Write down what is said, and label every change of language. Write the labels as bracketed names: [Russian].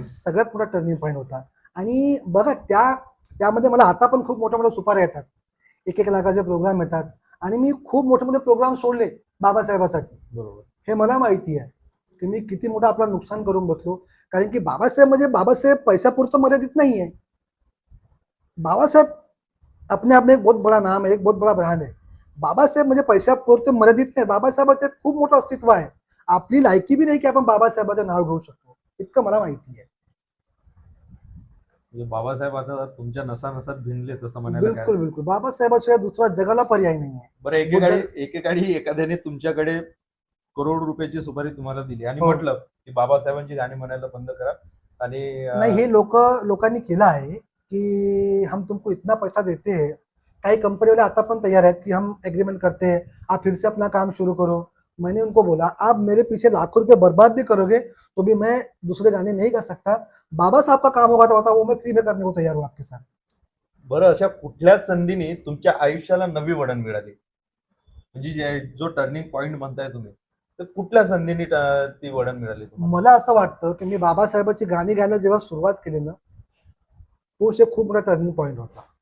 [Marathi] सगळ्यात मोठा turning point होता. आणि बघा त्यामध्ये मला आता पण खूप मोठ्या सुपाऱ्या येतात. 1-1 लाखाचे प्रोग्राम येतात आणि मी खूप मोठे प्रोग्राम सोडले बाबासाहेबासाठी. बरोबर. हे मला माहिती आहे की मी किती मोठं आपलं नुकसान करून बसलो. कारण की बाबासाहेब पैशापुरतं मर्यादित नाही आहे. [Hindi] बाबासाहेब अपने आप में एक बहुत बड़ा नाम है, एक बहुत बड़ा ब्रांड है. [Marathi] बाबासाहेब म्हणजे पैशापुरते मर्यादित नाही. बाबासाहेबाचं खूप मोठं अस्तित्व आहे. आपली लायकी बी नाही की आपण बाबासाहेबाचं नाव घेऊ शकतो, इतकं मला माहिती आहे. म्हणजे बाबासाहेब आता तुमच्या नसानसात भिनले तसं म्हणायला काय? बिलकुल. बाबासाहेबाशिवाय दुसरा जगाला पर्याय नाही आहे. बरं, एकेकाळी एखाद्याने तुमच्याकडे करोड रुपयाची सुपारी तुम्हाला दिली आणि हो. म्हटलं की बाबासाहेबांची गाणी म्हणायला बंद करा आणि नाही, हे लोकांनी केलं आहे की हम तुमको इतना पैसा देते हैं. काही कंपनी वाले आता पण तैयार आहेत की हम एग्रीमेंट करते हैं, आप फिर से अपना काम शुरू करो. [Hindi] मैंने उनको बोला आप मेरे पीछे लाखों रुपए बर्बाद भी करोगे तो भी मैं दूसरे गाने नहीं कर सकता. बाबा साहब का काम होगा तो वो मैं फ्री में करने को तैयार हूँ आपके साथ. [Marathi] बरं, अशा कुठल्या संधीने तुमच्या आयुष्याला नवी वळण मिळाली? म्हणजे जो टर्निंग पॉइंट म्हणताय तुम्ही, तर कुठल्या संधीने ती वळण मिळाली तुम्हाला? मला असं वाटतं की मी बाबासाहेबांची गाणी गायला जेव्हा सुरुवात केली ना, तोच एक खूप मोठा टर्निंग पॉइंट होता.